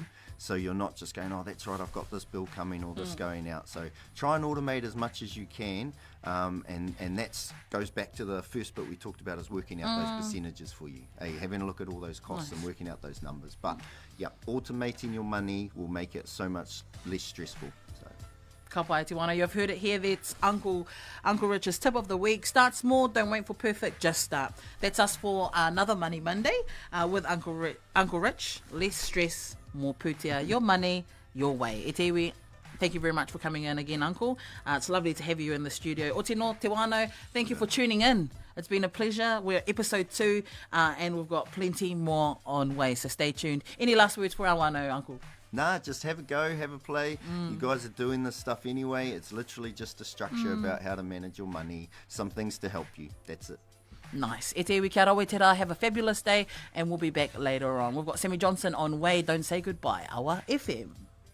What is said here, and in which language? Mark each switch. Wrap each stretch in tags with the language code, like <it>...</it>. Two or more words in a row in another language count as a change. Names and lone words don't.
<en>So you're not just going, oh, that's right, I've got this bill coming or this going out. So try and automate as much as you can. And that goes back to the first bit we talked about, is working out those percentages for you. Having a look at all those costs and working out those numbers. But automating your money will make it so much less stressful. So.</en> <mi>Ka pai te wana.</mi> <en>You've heard it here. That's Uncle Rich's tip of the week. Start small. Don't wait for perfect. Just start. That's us for another Money Monday with Uncle Rich. Less stress, more pūtea. Your money, your way.</en> <mi>E te iwi.</mi> <en>Thank you very much for coming in again, Uncle. It's lovely to have you in the studio.</en> <mi>O te no, te wano,</mi> <en>thank you for tuning in. It's been a pleasure. We're episode 2, and we've got plenty more on way, so stay tuned. Any last words for our wano, Uncle? Nah, just have a go, have a play. You guys are doing this stuff anyway. It's literally just a structure about how to manage your money, some things to help you. That's it. Nice.</en> <mi>E te iwi kia rawe te rā.</mi> <en>Have a fabulous day, and we'll be back later on. We've got Sammy Johnson on way. Don't say goodbye. Awa FM.</en>